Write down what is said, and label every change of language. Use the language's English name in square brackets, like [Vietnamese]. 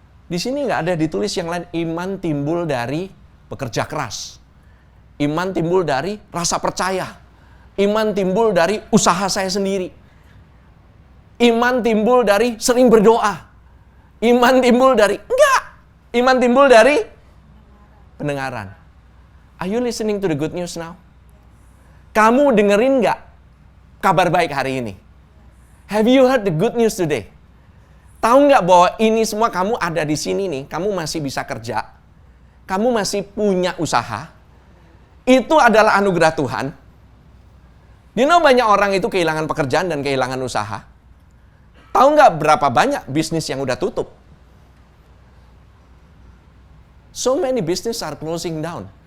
[Indonesian] Di sini nggak ada ditulis yang lain. Iman timbul dari bekerja keras. Iman timbul dari rasa percaya. Iman timbul dari usaha saya sendiri. Iman timbul dari sering berdoa. Iman timbul dari, enggak. Iman timbul dari pendengaran. [English] Are you listening to the good news now? [Indonesian] Kamu dengerin nggak kabar baik hari ini? [English] Have you heard the good news today? [Indonesian] Tahu nggak bahwa ini semua kamu ada di sini nih, kamu masih bisa kerja, kamu masih punya usaha, itu adalah anugerah Tuhan. Banyak orang itu kehilangan pekerjaan dan kehilangan usaha. Tahu nggak berapa banyak bisnis yang udah tutup? [English] So many business are closing down.